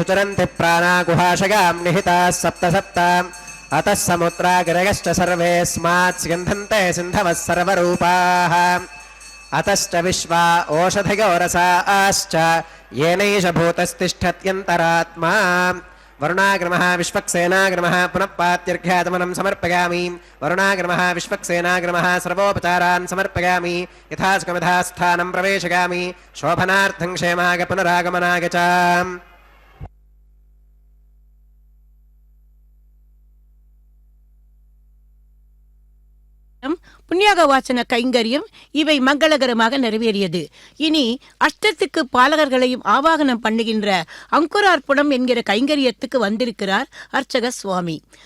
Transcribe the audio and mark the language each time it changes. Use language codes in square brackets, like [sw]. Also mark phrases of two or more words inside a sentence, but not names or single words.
[sa] చరంతి ప్రాణా గుహాశయాం నిహితాः సప్త సప్త అతः సముద్రాగిరయశ్చ సర్వేస్మాత్ స్యంధంతే సింధవः సర్వరూపాः అతశ్చ విశ్వా ఓషధయో రసాశ్చ येनैष భూతస్తిష్ఠత్యంతరాత్మా వరుణాగ్రమః విశ్వక్సేనాగ్రమః పునః పాత్యర్ఘ్యాతమనం సమర్పయామి వరుణాగ్రమః విశ్వక్సేనాగ్రమః సర్వోపచారాన్ సమర్పయామి యథాసుఖమిథాస్థానం ప్రవేశయామి శోభనార్థం క్షేమాగ పునరాగమనాగ చ [ta] புண்ணியாக வாசன கைங்கரியம் இவை மங்களகரமாக நிறைவேறியது. இனி அஷ்டத்துக்கு பாலகர்களையும் ஆவாகனம் பண்ணுகின்ற அங்குரார்ப்பணம் என்கிற கைங்கரியத்துக்கு வந்திருக்கிறார் அர்ச்சக சுவாமி.